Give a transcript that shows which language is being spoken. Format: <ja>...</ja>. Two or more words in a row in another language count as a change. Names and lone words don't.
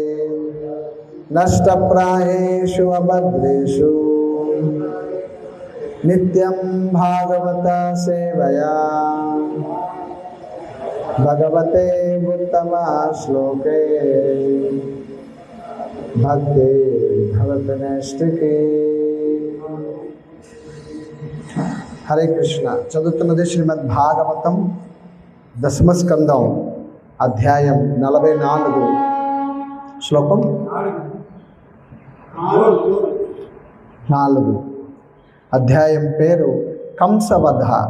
<sa>नष्टप्रायेषु अभद्रेषु नित्यं भागवत सेवया भगवते उत्तमा श्लोके भक्ति भवति नैष्ठिकी।</sa> <te>హరే కృష్ణ. చదువుతున్నది శ్రీమద్ భాగవతం దశమ స్కందం అధ్యాయం 44 శ్లోకం 4. అధ్యాయం పేరు కంసవధ.</te>